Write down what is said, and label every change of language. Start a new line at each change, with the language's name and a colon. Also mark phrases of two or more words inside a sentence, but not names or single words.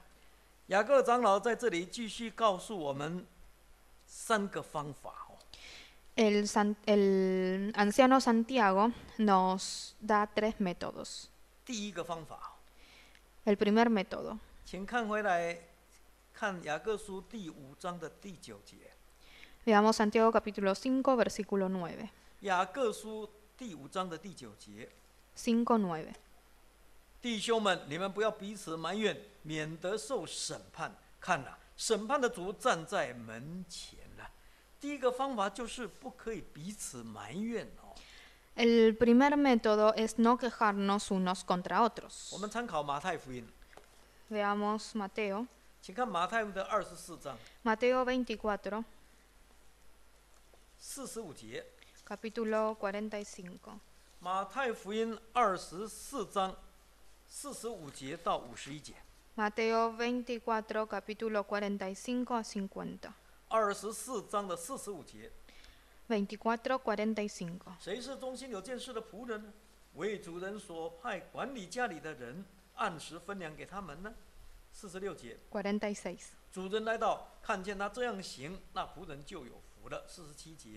Chinese: 雅各长老在这里继续告诉我们3个方法哦。
Spanish: El anciano Santiago nos da 3 métodos.
Chinese: 第一个方法，
Spanish: El primer método.
Chinese: 请看回来，看雅各书第5章的第9节。
Spanish: Veamos Santiago capítulo 5, versículo 9.
Chinese: 雅各书第5章的第9节，
Spanish: 5:9.
Chinese: 弟兄们，你们不要彼此埋怨，免得受审判。看哪，审判的主站在门前了。第一个方法就是不可以彼此埋怨哦。
Spanish: El primer método es no quejarnos unos contra otros.
Chinese: 我们参考马太福音，
Spanish: Veamos Mateo.
Chinese: 请看马太福音的24章
Spanish: Mateo 24,
Chinese: 45节。
Spanish: capítulo 45.
Chinese: 马太福音24章45节到51节。
Spanish: Mateo 24, capítulo 45 a 50.
Chinese: 24 章的45节，
Spanish: 24, 45.
Chinese: 谁是忠心有见识的仆人呢？为主人所派管理家里的人，按时分粮给他们呢？46节，
Spanish: 46.
Chinese: 主人来到，看见他这样行，那仆人就有福了。47节，